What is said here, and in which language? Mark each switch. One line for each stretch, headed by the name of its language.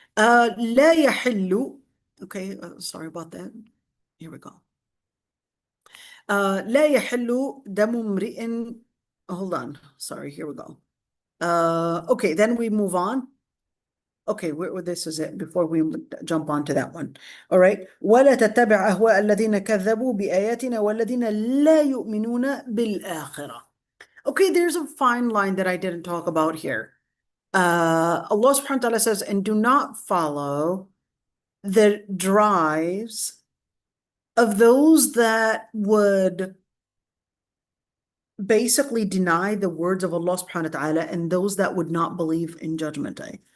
Arabic: لا يحل.
English: Okay, sorry about that. Here we go.
Arabic: لا يحل دم امرئ.
English: Hold on. Sorry, here we go. Okay, then we move on. Okay, this is it before we jump on to that one. All right.
Arabic: ولا تتبع أهواء الذين كذبوا بآياتنا والذين لا يؤمنون بالآخرة.
English: Okay, there's a fine line that I didn't talk about here. Allah subhanahu wa ta'ala says, and do not follow the drives of those that would basically deny the words of Allah subhanahu wa ta'ala and those that would not believe in Judgment Day.